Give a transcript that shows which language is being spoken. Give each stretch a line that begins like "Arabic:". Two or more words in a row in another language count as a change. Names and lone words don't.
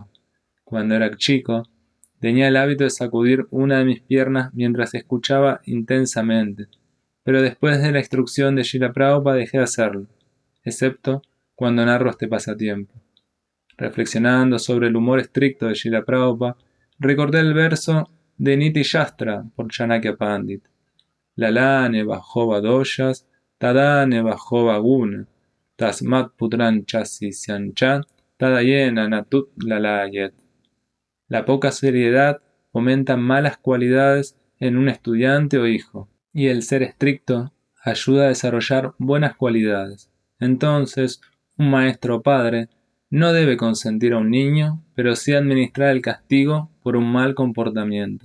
Spanish: Cuando era chico, tenía el hábito de sacudir una de mis piernas mientras escuchaba intensamente, pero después de la instrucción de Srila Prabhupada dejé de hacerlo, excepto cuando narro este pasatiempo. Reflexionando sobre el humor estricto de Srila Prabhupada, recordé el verso de Niti Shastra por Chanakya Pandit.
Sanskrit: লালনে বহবো দোষাঃ, তাডনে বহবো গুণাঃ, তস্মাৎ পুত্রং চ শিষ্যং চ, তাডযেন্ ন তু লালযেৎ.
Spanish: La poca seriedad fomenta malas cualidades en un estudiante o hijo, y el ser estricto ayuda a desarrollar buenas cualidades. Entonces, un maestro o padre no debe consentir a un niño, pero sí administrar el castigo por un mal comportamiento.